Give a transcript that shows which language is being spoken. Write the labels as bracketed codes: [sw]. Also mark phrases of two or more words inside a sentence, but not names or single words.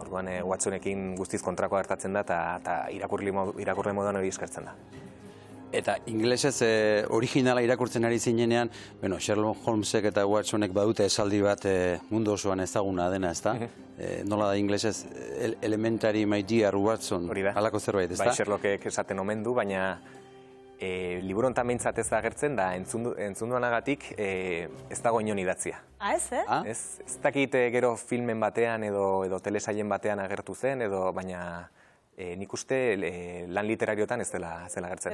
[eu] Orduan Watsonekin guztiz kontrakoa gertatzen da eta irakurle moduan hori eskertzen da. Eta ingelesez originala irakurtzen ari zinenean, Sherlock Holmesek eta Watsonek badute esaldi bat mundu osoan ezaguna dena, ezta? Nola da ingelesez, [en] elementary my dear Watson, [eu] halako zerbait, ezta? Bai, Sherlockek esaten omen du, baina liburu honetan behintzat ez agertzen da, entzun duanagatik ez dago inon idatzia. Ez, Ez dakit gero filmen batean edo telesailen batean agertu zen, baina nik uste lan literariotan ez dela agertzen.